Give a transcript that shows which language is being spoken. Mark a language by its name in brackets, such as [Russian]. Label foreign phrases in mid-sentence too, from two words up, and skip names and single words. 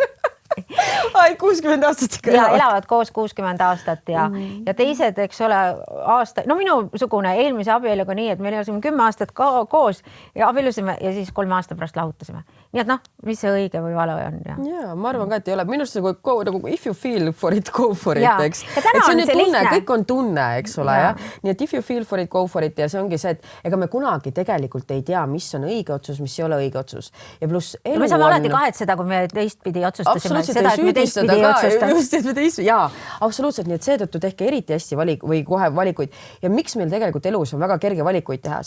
[Estonian] Ai, 60 aastat ikka elavad. Ja elavad koos 60 aastat ja teised, eks ole, aasta... No minusugune eelmise abieluga nii, et meil olime 10 aastat koos ja abiellusime ja siis 3 aasta pärast lahutasime. Nii et mis see õige või vale on. Ja, ma arvan ka, et ei ole. Minust nagu [English] if you feel for it, go for it, [Estonian] eks. Et see on tunne, kõik on tunne, eks ole. Nii et [English] if you feel for it, go for it [Estonian] ja see ongi see, et ega me kunagi tegelikult ei tea, mis on õige otsus, mis ei ole õige otsus. Ja pluss elu me saame alati kahetseda, kui me teistpidi otsustasime. Seda, et me teistpidi otsustasime. Jaa, absoluutselt. Nii et seetõttu tehke eriti hästi või kohe valikuid. Ja miks meil tegelikult elus on väga kerge valikuid teha?